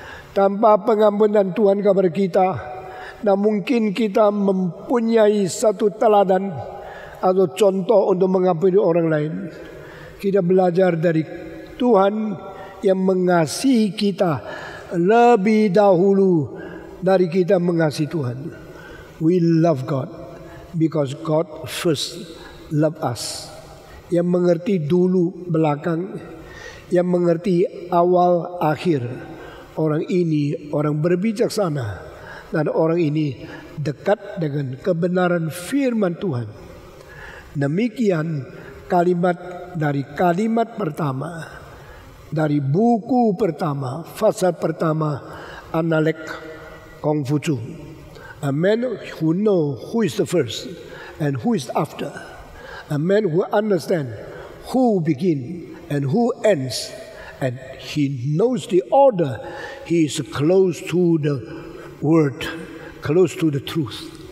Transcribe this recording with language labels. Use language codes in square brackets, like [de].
[id] Tanpa pengampunan Tuhan kepada kita, nah mungkin kita mempunyai satu teladan atau contoh untuk mengampuni orang lain. Kita belajar dari Tuhan yang mengasihi kita lebih dahulu dari kita mengasihi Tuhan. [en] We love God because God first loved us. [id] Yang mengerti dulu belakang, yang mengerti awal akhir. Orang ini orang berbijaksana dan orang ini dekat dengan kebenaran firman Tuhan. Demikian kalimat dari kalimat pertama dari buku pertama, pasal pertama Analek Kongfucu. [en] A man who know who is the first and who is after. A man who understands who begin and who ends, and he knows the order. He is close to the word, close to the truth.